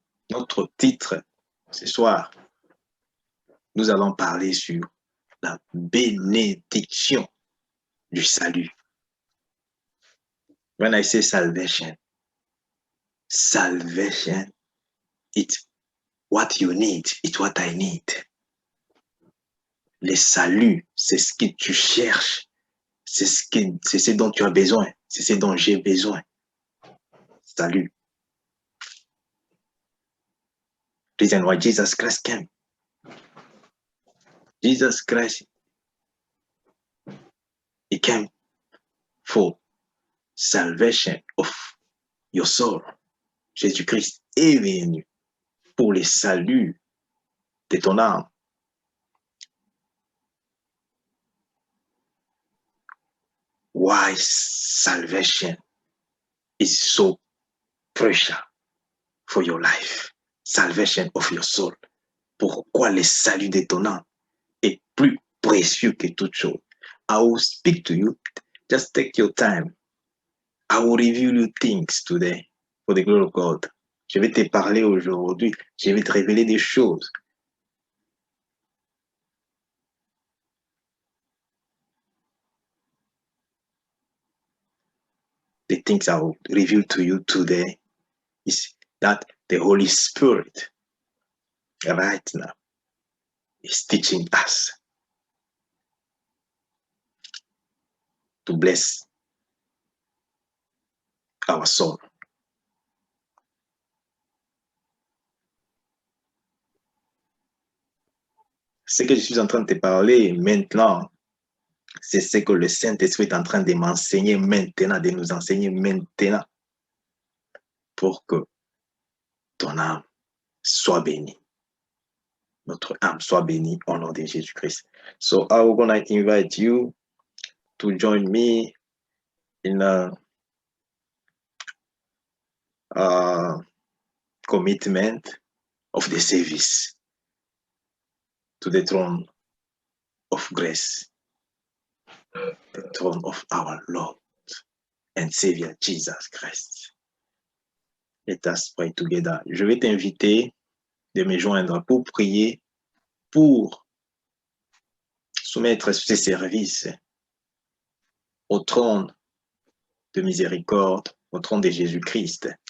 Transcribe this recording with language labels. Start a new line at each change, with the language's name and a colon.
French: Notre titre ce soir, nous allons parler sur la bénédiction du salut.
English: When I say salvation, salvation, it's what you need, it's what I need.
French: Le salut, c'est ce que tu cherches, c'est ce dont tu as besoin, c'est ce dont j'ai besoin. Salut.
English: Reason why Jesus Christ came. Jesus Christ, he came for salvation of your soul.
French: Jésus-Christ est venu pour le salut de ton âme.
English: Why salvation is so precious for your life. Salvation of your soul.
French: Pourquoi le salut de ton âme est plus précieux que toute chose.
English: I will speak to you. Just take your time. I will reveal you things today for the glory of God.
French: Je vais te parler aujourd'hui. Je vais te révéler des choses.
English: The things I will reveal to you today is that the Holy Spirit right now is teaching us to bless our soul.
French: Ce que je suis en train de te parler maintenant, c'est ce que le Saint-Esprit est en train de m'enseigner maintenant, de nous enseigner maintenant, pour que ton âme soit bénie. Notre âme soit bénie au nom de Jésus-Christ.
English: So I'm going to invite you to join me in a commitment of the service to the throne of grace, the throne of our Lord and Savior Jesus Christ. Let us pray together.
French: Je vais t'inviter de me joindre pour prier, pour soumettre ces services au trône de miséricorde, au trône de Jésus-Christ.